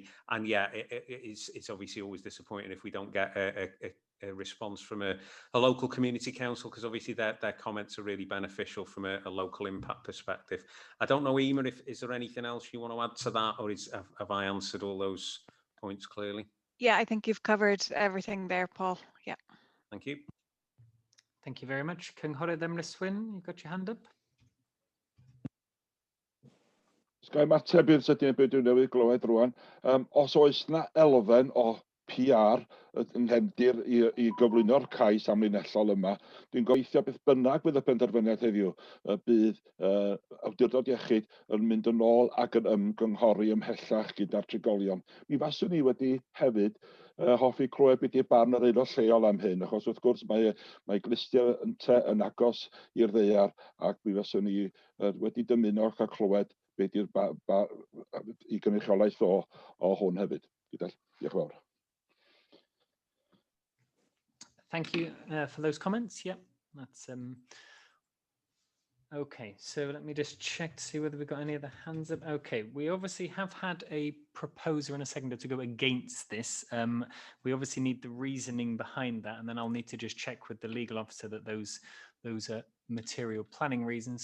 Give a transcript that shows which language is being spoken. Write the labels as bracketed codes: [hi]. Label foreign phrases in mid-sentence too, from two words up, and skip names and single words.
[en] And yeah, it's obviously always disappointing if we don't get a response from a local community council, because obviously their comments are really beneficial from a local impact perspective. I don't know, Emer, is there anything else you want to add to that, or have I answered all those points clearly? Yeah, I think you've covered everything there, Paul. Yeah. Thank you. Thank you very much. Cynghorydd MARLWYN, you've got your hand up. [cy] Sgai mateb i'r sydyn beth dwi'n newydd glywed rwan. Os oes na elfen o PR yn nghefndir i gyflwyno'r cais amlinellol yma, dwi'n gobeithio beth bynnag bydd y penderfyniad heddiw, bydd awdurdod iechyd yn mynd yn ôl ac yn ymgynghori ymhellach gyda'r trigolion. Mi faswn ni wedi hefyd hoffi clywed beth yw'r barn yr aelod lleol am hyn, achos wrth gwrs mae glistio yn agos i'r ddaear, ac mi faswn ni wedi dymuno cael clywed beth yw'r i gynrychiolaeth o hwn hefyd. Diolch yn fawr. [en] Thank you for those comments. Yeah, that's okay. So let me just check to see whether we've got any other hands up. Okay, we obviously have had a proposer and a seconder to go against this. We obviously need the reasoning behind that, and then I'll need to just check with the legal officer that those are material planning reasons.